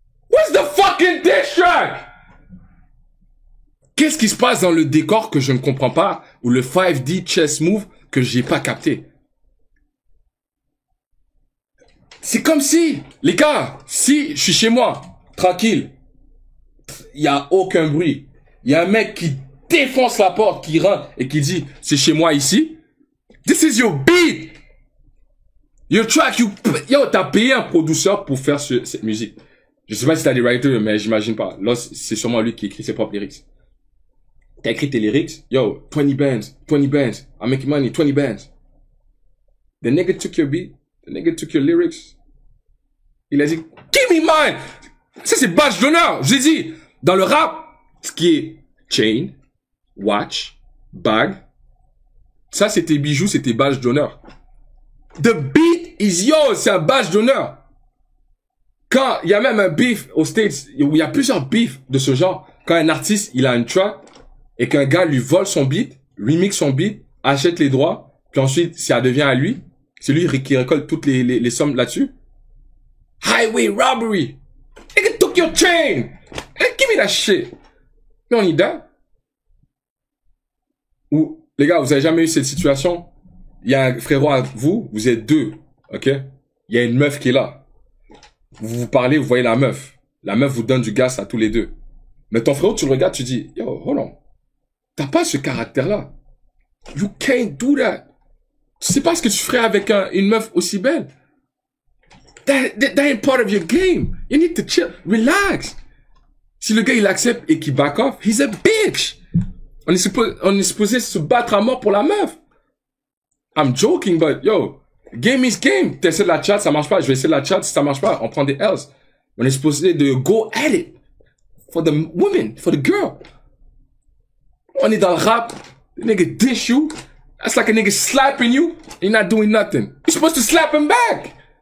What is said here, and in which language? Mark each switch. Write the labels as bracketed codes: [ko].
[en] What's the fucking diss track? [fr] Qu'est-ce qui se passe dans le décor que je ne comprends pas, ou le 5D chess move que j'ai pas capté? C'est comme si, les gars, si je suis chez moi, tranquille. Il y a aucun bruit. Il y a un mec qui défonce la porte, qui rentre et qui dit, c'est chez moi ici. [en] This is your beat. Your track, yo, [fr] t'as payé un producteur pour faire cette musique. Je sais pas si t'as des writers, mais j'imagine pas. Là, c'est sûrement lui qui écrit ses propres lyrics. T'as écrit tes lyrics, [en] yo, 20 bands, I'm making money, 20 bands. The nigga took your beat, the nigga took your lyrics. [fr] Il a dit, [en] give me mine! [fr] Ça, c'est badge d'honneur. J'ai dit, dans le rap, ce qui est chain, watch, bag, ça, c'est tes bijoux, c'est tes badges d'honneur. [en] The beat is yours, [fr] c'est un badge d'honneur. Quand il y a même un beef aux States, où il y a plusieurs beefs de ce genre, quand un artiste, il a une track, et qu'un gars lui vole son beat, remix son beat, achète les droits, puis ensuite, ça devient à lui, c'est lui qui récolte toutes les sommes là-dessus. [en] Highway robbery! Nigga took your chain! Hey, give me that shit! [fr] Mais on y [en] that. [fr] Ou, les gars, vous avez jamais eu cette situation? Il y a un frérot à vous, vous êtes deux, ok? Il y a une meuf qui est là. Vous vous parlez, vous voyez la meuf. La meuf vous donne du gaz à tous les deux. Mais ton frérot, tu le regardes, tu dis, [en] yo, hold on. [fr] T'as pas ce caractère-là. [en] You can't do that. [fr] Tu sais pas ce que tu ferais avec une meuf aussi belle. [en] That ain't part of your game. You need to chill. Relax. [fr] Si le gars, il accepte et qu'il [en] back off, he's a bitch. [fr] On est supposé se battre à mort pour la meuf. [en] I'm joking, but yo, game is game. [fr] T'essaies de la chat, ça marche pas. Je vais essayer de la chat, si ça marche pas, on prend des L's. On est supposé de go at it. [en] For the woman, for the girl. [fr] On est dans le rap. [en] The nigga dish you. That's like a nigga slapping you. You're not doing nothing. You're supposed to slap him back.